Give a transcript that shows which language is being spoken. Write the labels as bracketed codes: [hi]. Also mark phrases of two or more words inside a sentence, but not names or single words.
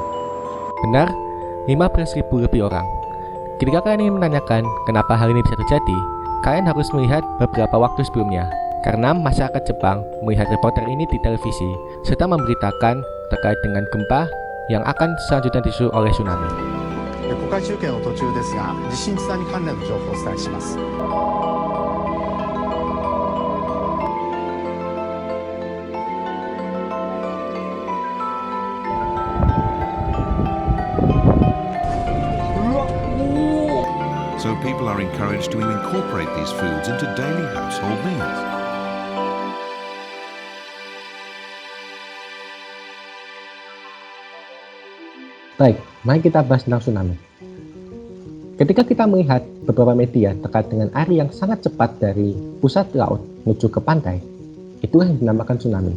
[id] Benar, 15.000 lebih orang. Ketika kalian ingin menanyakan kenapa hal ini bisa terjadi, kalian harus melihat beberapa waktu sebelumnya. Karena masyarakat Jepang melihat reporter ini di televisi, serta memberitakan terkait dengan gempa yang akan selanjutnya disusul oleh tsunami. [ja] 国会中継の途中ですが、地震津波関連の情報をお伝えします。 [en] So people are encouraged to incorporate these foods into daily household meals. [id] Baik, mari kita bahas tentang tsunami. Ketika kita melihat beberapa media terkait dengan arus yang sangat cepat dari pusat laut menuju ke pantai, itulah yang dinamakan tsunami.